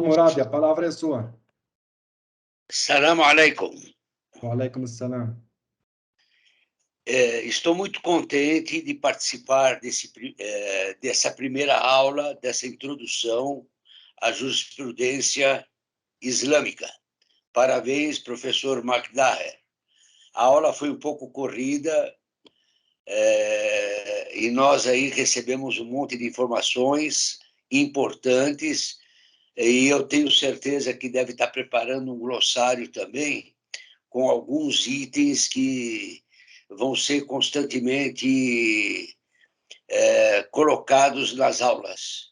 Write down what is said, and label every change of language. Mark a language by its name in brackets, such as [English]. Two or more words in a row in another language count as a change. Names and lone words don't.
[Portuguese] Murad, a palavra é sua. [Arabic] السلام عليكم. وعليكم السلام. [Portuguese] Estou muito contente de participar dessa primeira aula, dessa introdução à jurisprudência islâmica. Parabéns, professor Magdaher. A aula foi um pouco corrida e nós aí recebemos um monte de informações importantes e eu tenho certeza que deve estar preparando um glossário também com alguns itens que vão ser constantemente colocados nas aulas.